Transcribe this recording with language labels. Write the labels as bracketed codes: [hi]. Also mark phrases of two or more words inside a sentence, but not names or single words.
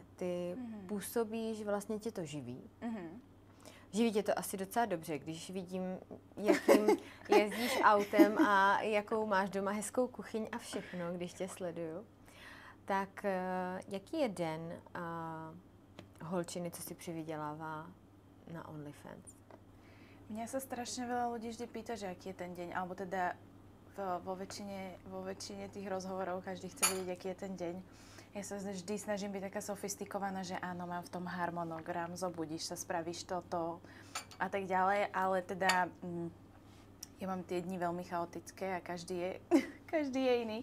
[cs] Ty působíš, vlastně tě to živí. Živí tě to asi docela dobře, když vidím, jakým jezdíš autem a jakou máš doma hezkou kuchyň a všechno, když tě sleduju. Tak jaký je den holčiny, co si přivydělává na OnlyFans? [sk] Mňa sa strašne veľa ľudí vždy pýta, že aký je ten deň, alebo teda vo väčšine tých rozhovorov každý chce vedieť, aký je ten deň. Ja sa vždy snažím byť taká sofistikovaná, že áno, mám v tom harmonogram, zobudíš sa, spravíš toto a tak ďalej, ale teda ja mám tie dni veľmi chaotické a každý je iný.